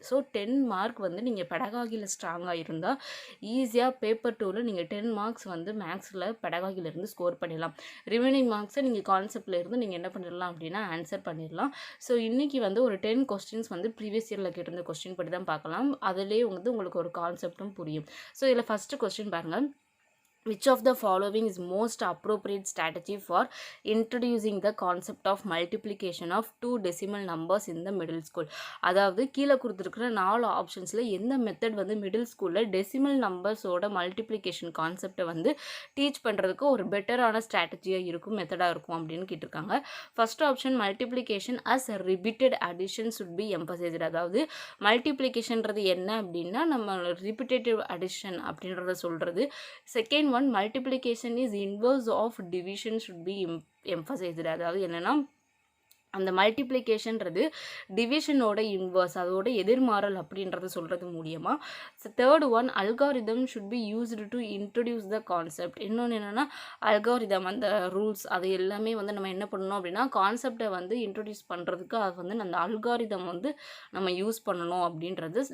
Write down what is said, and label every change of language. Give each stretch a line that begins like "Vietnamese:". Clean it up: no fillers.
Tamil: So 10 mark வந்து நீங்கள் பெடகாகியில் ஸ்ட்ராங்காக இருந்தால் ஈஸியாக பேப்பர் 2ல் நீங்கள் 10 மார்க்ஸ் வந்து மேக்ஸில் பெடகாகியிலேருந்து ஸ்கோர் பண்ணிடலாம். ரிமைனிங் மார்க்ஸை நீங்கள் கான்செப்டில் இருந்து நீங்கள் என்ன பண்ணிடலாம் அப்படின்னா ஆன்சர் பண்ணிடலாம். ஸோ இன்றைக்கி வந்து ஒரு 10 கொஸ்டின்ஸ் வந்து ப்ரீவியஸ் இயரில் கேட்டிருந்த கொஸ்டின் படி தான் பார்க்கலாம். அதிலே வந்து உங்களுக்கு ஒரு கான்செப்டும் புரியும். ஸோ இதில் ஃபஸ்ட்டு கொஸ்டின் பாருங்கள்.
English: Which of the following is most appropriate strategy for introducing the concept of multiplication of two decimal numbers in the middle school?
Tamil: அதாவது கீழே கொடுத்துருக்கிற 4 ஆப்ஷன்ஸில் எந்த மெத்தட் வந்து மிடில் ஸ்கூலில் டெசிமல் நம்பர்ஸோட மல்டிப்ளிகேஷன் கான்செப்டை வந்து டீச் பண்ணுறதுக்கு ஒரு பெட்டரான ஸ்ட்ராட்டஜியாக இருக்கும், மெத்தடாக இருக்கும் அப்படின்னு கேட்டிருக்காங்க.
English: First option multiplication as repeated addition should be emphasized.
Tamil: அதாவது மல்டிப்ளிகேஷன்றது என்ன அப்படின்னா நம்ம ரிப்பீட்டேட்டிவ் அடிஷன் அப்படின்றத சொல்கிறது.
English: Second one multiplication is inverse of division should be emphasized.
Tamil: அதாவது என்னன்னா அந்த மல்டிப்ளிகேஷன்றது டிவிஷனோட இன்வர்ஸ், அதோட எதிர்மாறல் அப்படின்றத சொல்கிறது மூலியமாக.
English: Third one algorithm should be used to introduce the concept.
Tamil: இன்னொன்று என்னென்னா அல்காரிதம், அந்த ரூல்ஸ், அது எல்லாமே வந்து நம்ம என்ன பண்ணணும் அப்படின்னா கான்செப்டை வந்து இன்ட்ரடியூஸ் பண்ணுறதுக்கு அது வந்து அந்த அல்காரிதம் வந்து நம்ம யூஸ் பண்ணணும் அப்படின்றது.